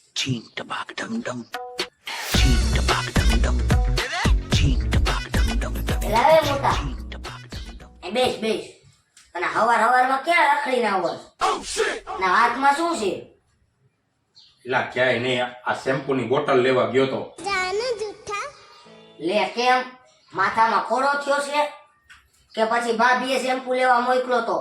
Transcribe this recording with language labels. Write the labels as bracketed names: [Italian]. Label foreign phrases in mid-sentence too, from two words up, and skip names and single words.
[Gujarati] Ching tabak dum dum. Ching tabak dum dum. Ching tabak dum dum dum. લાવે મોટા Ching tabak dum dum. એ બેસ બેસ અને હવારમાં ક્યાં રખડી ના હોય ના હાથમાં શું છે એલા ક્યાંય નહીં, આ શેમ્પૂની બોટલ લેવા ગયો તો. લે કેમ માથામાં ખોડો થયો છે કે પછી ભાભીએ શેમ્પુ લેવા મોકલો તો